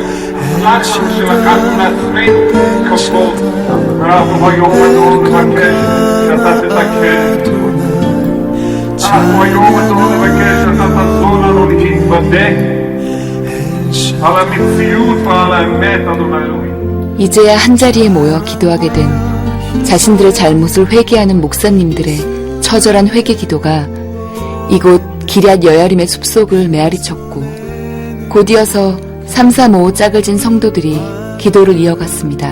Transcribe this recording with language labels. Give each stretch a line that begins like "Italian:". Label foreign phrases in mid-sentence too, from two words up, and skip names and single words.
Hebrew: סלח לנו שלקחנו לעצמנו כבוד, ואנחנו היום אדון לבקש שאתה תתקן. אנחנו היום אדון לבקש שאתה תעזור לנו להתוודע על המציאות ועל האמת, אדוני אלוהים.
Korean: 이제야 한자리에 모여 기도하게 된 자신들의 잘못을 회개하는 목사님들의 처절한 회개 기도가 이곳 기럇 여야림의 숲속을 메아리쳤고 곧이어서 335 짝을 진 성도들이 기도를 이어갔습니다.